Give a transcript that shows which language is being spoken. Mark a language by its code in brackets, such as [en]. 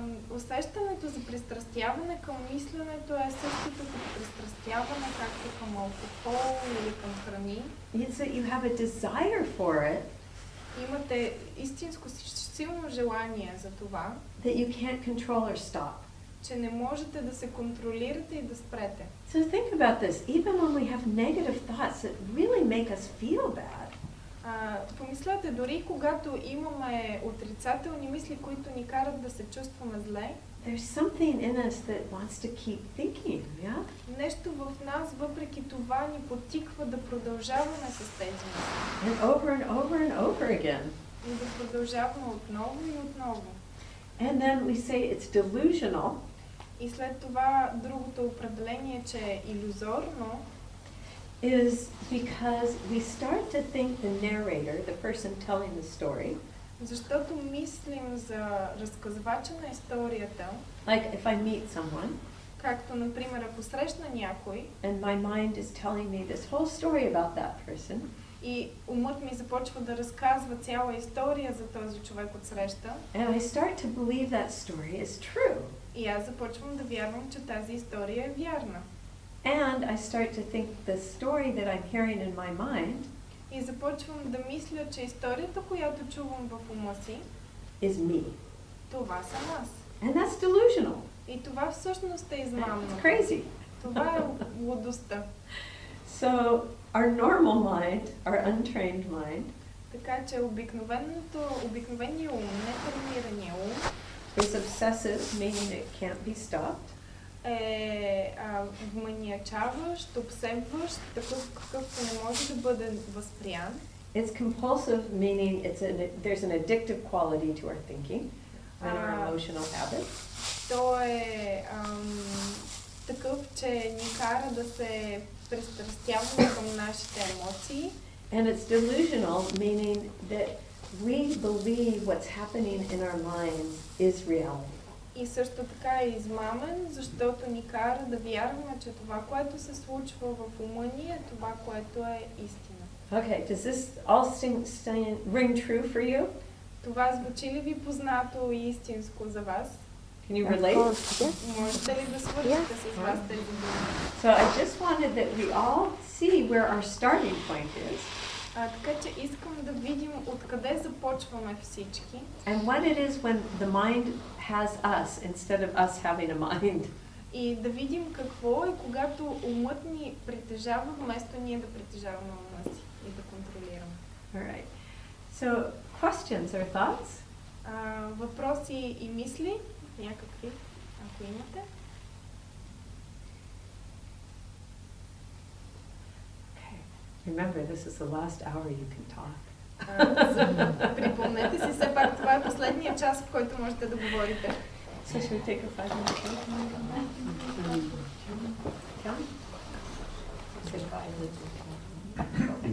[bg] Усещането за пристрастяване към мисленето е същото като пристрастяване, както към алкохол или към храни. [en] It's that you have a desire for it. [bg] Имате истинско силно желание за това, [en] That you can't control or stop. [bg] че не можете да се контролирате и да спрете. [en] So think about this. Even when we have negative thoughts that really make us feel bad, [bg] Помислете, дори когато имаме отрицателни мисли, които ни карат да се чувстваме зле, [en] there's something in us that wants to keep thinking, yeah? [bg] нещо в нас, въпреки това, ни подтиква да продължаваме с тези мисли. [en] And over again. [bg] И да продължаваме отново и отново. [en] And then we say it's delusional. [bg] И след това другото определение, че е илюзорно, [en] is because we start to think the narrator, the person telling the story, [bg] защото мислим за разказвача на историята, [en] like if I meet someone [bg] както, например, ако срещна някой [en] and my mind is telling me this whole story about that person, [bg] и умът ми започва да разказва цяла история за този човек от среща, [en] and I start to believe that story is true. [bg] и аз започвам да вярвам, че тази история е вярна. [en] And I start to think the story that I'm hearing in my mind [bg] И започвам да мисля, че историята, която чувам в ума си, [en] is me. [bg] това съм аз. [en] And that's delusional. [bg] И това всъщност е измамно. [en] It's crazy. [bg] Това е лудостта. [en] So our normal mind, our untrained mind, [bg] Така че обикновеният ум, нетренирания ум, [en] is obsessive, meaning it can't be stopped. [bg] е вманиачаващ, обсебващ, такъв какъвто не може да бъде възприян. [en] It's compulsive, meaning there's an addictive quality to our thinking and our emotional habits. [bg] Той е такъв, че ни кара да се пристрастяваме към нашите емоции. [en] And it's delusional, meaning that we believe what's happening in our minds is reality. [bg] И също така е измамен, защото ни кара да вярваме, че това, което се случва в ума ни, е това, което е истина. [en] Okay, does this all ring true for you? [bg] Това звучи ли ви познато и истинско за вас? [en] Can you relate? [bg] Можете ли да свършите с вас тези думи? [en] So I just wanted that we all see where our starting point is. [bg] Така че искам да видим откъде започваме всички. [en] And what it is when the mind has us instead of us having a mind. [bg] И да видим какво е, когато умът ни притежава, вместо ние да притежаваме ума си и да контролираме. [en] Alright. So, questions or thoughts? [bg] Въпроси и мисли, някакви, ако имате. [en] Okay. Remember, this is the last hour you can talk. [bg] Припомнете си, все пак това е последния час, в който можете да говорите. [en] So should we take a 5-minute break and then come back? Tell me. Say 5 minutes.